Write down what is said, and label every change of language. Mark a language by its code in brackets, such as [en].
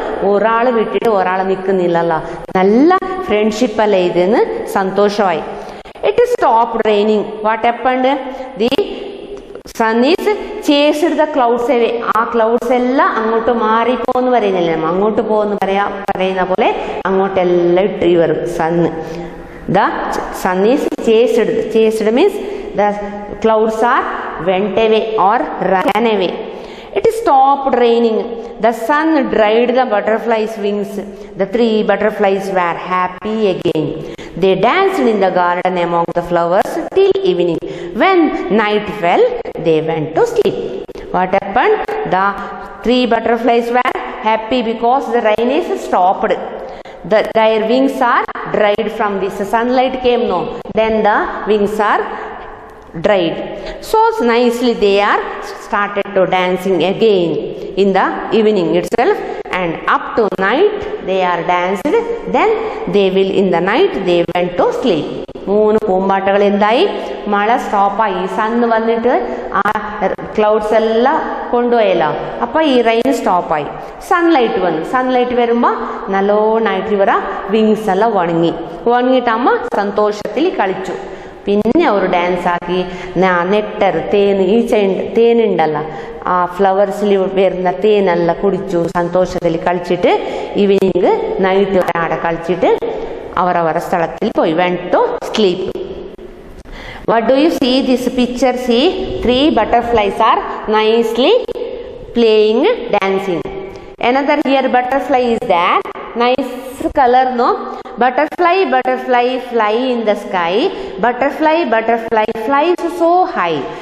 [ml] ഒരാൾ വിട്ടിട്ട് ഒരാൾ നിൽക്കുന്നില്ലല്ലോ, നല്ല ഫ്രണ്ട്ഷിപ്പ് അല്ലേ ഇതെന്ന് സന്തോഷമായി. [en] It stop raining. What happened? The sun is chased the clouds away. [ml] ആ ക്ലൗഡ്സ് എല്ലാം അങ്ങോട്ട് മാറിപ്പോന്ന് പറയുന്നില്ലേ, അങ്ങോട്ട് പോകുന്ന പറയുന്ന പോലെ അങ്ങോട്ടെല്ലാം ഇട്ട് വരും sun. [en] The sun is chased. Chased means the clouds are went away or ran away. It stopped raining. The sun dried the butterflies' wings. The three butterflies were happy again. They danced in the garden among the flowers till evening. When night fell, they went to sleep. What happened? The three butterflies were happy because the rain is stopped. Their wings are dried from this. Sunlight came, no. Then the wings are dried. So nicely they are started to dancing again in the evening itself, and up to night they are danced. Then they will in the night they went to sleep. [ml] മൂന്ന് പൂമ്പാട്ടകൾ എന്തായി? മഴ സ്റ്റോപ്പായി, sun വന്നിട്ട് ആ clouds എല്ലാം കൊണ്ടുപോയല്ലോ. അപ്പൊ ഈ rain സ്റ്റോപ്പായി, sunlight വന്നു. Sunlight വരുമ്പോൾ നല്ലോണായിട്ട് ഇവരെ വിങ്സ് എല്ലാം ഉണങ്ങിയിട്ട് അമ്മ സന്തോഷത്തിൽ കളിച്ചു. പിന്നെ അവർ ഡാൻസ് ആക്കി. നെക്ടർ, തേനുണ്ടല്ല, ആ ഫ്ലവേഴ്സിൽ വരുന്ന തേനെല്ലാം കുടിച്ചു, സന്തോഷത്തിൽ കളിച്ചിട്ട് ഈവനിങ് നൈറ്റ് അവിടെ കളിച്ചിട്ട് അവരവരുടെ സ്ഥലത്തിൽ പോയി. [en] went to sleep. What do you see this picture? See, three butterflies are nicely playing, dancing. Another here butterfly is there. Nice color, no? Butterfly, butterfly, fly in the sky. Butterfly, butterfly, flies so high.